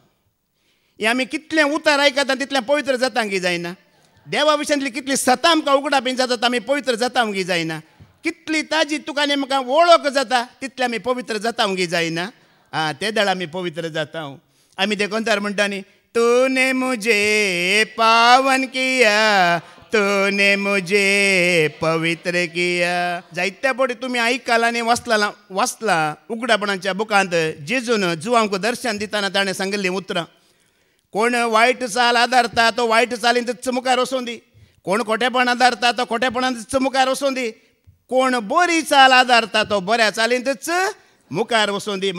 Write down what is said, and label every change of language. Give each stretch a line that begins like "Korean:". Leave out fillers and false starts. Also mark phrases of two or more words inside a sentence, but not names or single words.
Konkani: हें आमी कितलें उतार आयकता तितलें पवित्र जाता की जायना? देवा विशयांतली कितली सतां आमकां उगडाप जाता आमी पवित्र जाता की जायना? कितली ताजी तुका आनी म्हाका वळख जाता तितले आमी पवित्र जाता की जायना? ते दळ आमी पवित्र जाता. आमी देखून तर म्हणटा न्ही
Hindi: तूने मुझे पावन किया तूने मुझे पवित्र किया.
Konkani: जायत्या फावटी तुमी आयकलां आनी वाचलां उगडापणाच्या बुकांत जेजून जुवांक दर्शन दिताना ताणें सांगिल्लीं उतरां. कोण वायट चाल आदारता तो वायट चालींतच मुखार वचूं दी. कोण खोटेपण आदारता तो खोटेपणांतच मुखार वचूं दी. कोण बरी चाल आदारता तो बऱ्या चालींतच मुखार वचूं दी.